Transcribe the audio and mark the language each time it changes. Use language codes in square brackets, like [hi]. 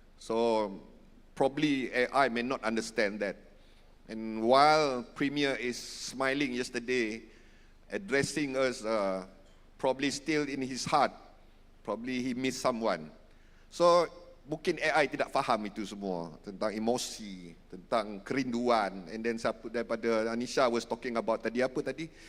[en] So probably AI may not understand that. And while Premier is smiling yesterday, addressing us, probably still in his heart, probably he missed someone. [ms] So mungkin AI tidak faham itu semua, tentang emosi, tentang kerinduan. [en] And then [ms] daripada [en] Anisha was talking about [ms] tadi apa tadi?